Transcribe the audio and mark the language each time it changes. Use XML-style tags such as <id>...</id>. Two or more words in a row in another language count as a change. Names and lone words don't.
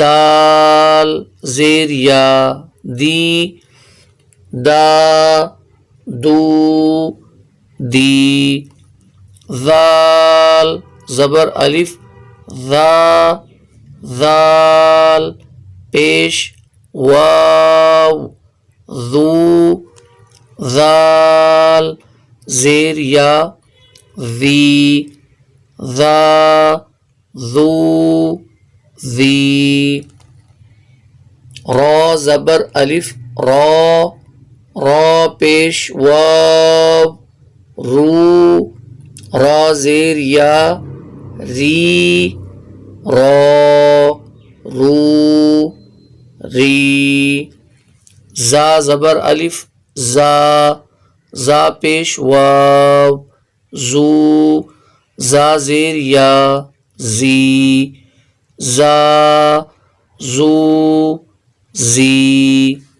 <ur>دال زیر یا دی، دا دو دی ذال زبر الف ذا ذال پیش واو ذو ذال زیر یا ذی ذا ذو ذی را زبر الف را را پیش واو رو را زیر یا ری را رو ری زا زبر الف زا زا پیش واو زو زا زیر یا زی زا زو زی</ur>